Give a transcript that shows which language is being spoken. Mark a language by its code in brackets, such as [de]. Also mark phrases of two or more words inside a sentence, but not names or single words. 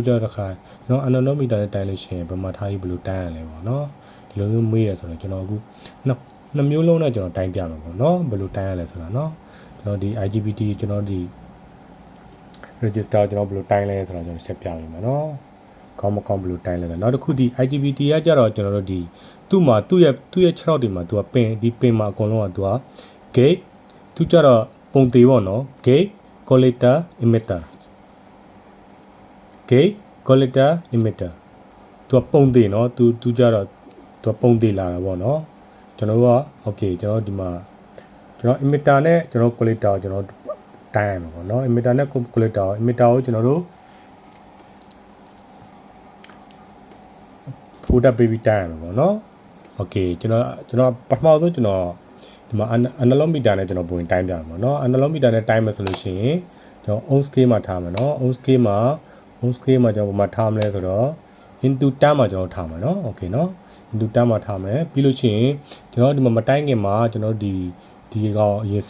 [my] ကျတော့တစ်ခါကျွန်တော် [en] analog meter [my] နဲ့တိုင်းလို့ရှိရင်ဘယ်မှာထားပြီးဘယ်လိုတိုင်းရလဲပေါ့နော်ဒီလိုမျိုးမေးရဆိုတော့ကျွန်တော်အခုနှစ်မျိုးလုံးနဲ့ကျွန်တော်တိုင်းပြမှာပေါ့နော်ဘယ်လိုတိုင်းရလဲဆိုတော့နော်ကျွန်တော်ဒီ IGBT ကျွန်တော်ဒီ register ကျွန်တော်ဘယ်လိုတိုင်းလဲဆိုတော့ကျွန်တော်ဆက်ပြပေးမယ်နော်ကောင်းမကောင်းဘယ်လိုတိုင်းလဲနောက်တစ်ခုဒီ IGBT ကကြတော့ကျွန်တော်တို့ဒီသူ့မှာသူ့ရဲ့6ထောက်တွေမှာသူကပင်ဒီပင်မှာအကုန်လုံးကသူက gate သူကြတော့ပုံသေးပေါ့နော် [en] gate collector emitter gate collector emitter [my] သူကပုံသေးနော်သူကြတော့သူကပုံသေးလာတာပေါ့နော်ကျွန်တော်တို့က okay ကျွန်တော်ဒီမှာကျွန်တော် emitter နဲ့ကျွန်တော် collector ကိုကျွန်တော်တိုင်းရမှာပေါ့နော် emitter နဲ့ collector ကို emitter ကိုကျွန်တော်တို့ ဖိုးတက်ပေးပြီးတိုင်းရမှာပေါ့နော် okay ကျွန်တော်ပထမဆုံးကျွန်တော်ဒီမှာ [en] analog meter [my] နဲ့ကျွန်တော်ပုံတိုင်းပြမှာပေါ့နော် [en] analog meter [my] နဲ့တိုင်းမယ်ဆိုလို့ရှိရင်ကျွန်တော် [en] ohm scale [my] မှာထားမှာနော် [en] ohm scale [my] မှာကျွန်တော်ပုံမှာထားမလဲဆိုတော့ [en] into 10 [my] မှာကျွန်တော်ထားမှာနော် okay နော် [en] into 10 [my] မှာထားမယ်ပြီးလို့ရှိရင်ကျွန်တော်ဒီမှာမတိုင်းခင်မှာကျွန်တော်ဒီကောင်အရင်